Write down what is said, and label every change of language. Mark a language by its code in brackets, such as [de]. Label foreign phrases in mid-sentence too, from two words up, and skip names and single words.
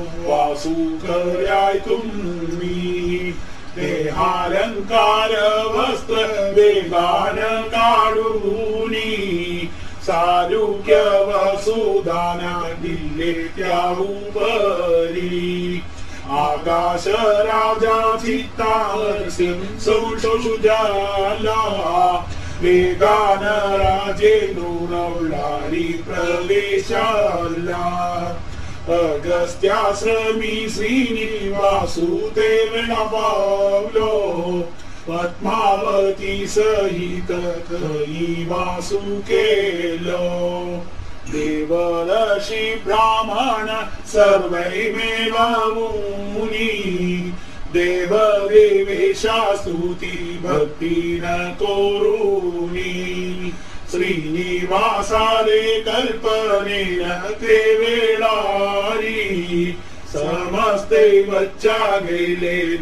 [kok] वासू कर्याय तुम्ही देहालंकार वस्त्र वेगान काढूनी सारुक्य वसुदाना दिले त्या उपरी आकाश राजा चित्तावर संशोजाला वेगान राजेंद्र रवलारी प्रवेशाला अगस्त्याश्रमी श्रीनिवासुदेव पावलो पद्मावती सहित कई वासू केलो देवऋषी ब्राह्मण सर्वैमेव मुनी देव देवेशा स्तुती भक्तीन कोरुनी श्रीनिवासाले कल्पनेन ते वेळारी समस्ते वच्चा गेले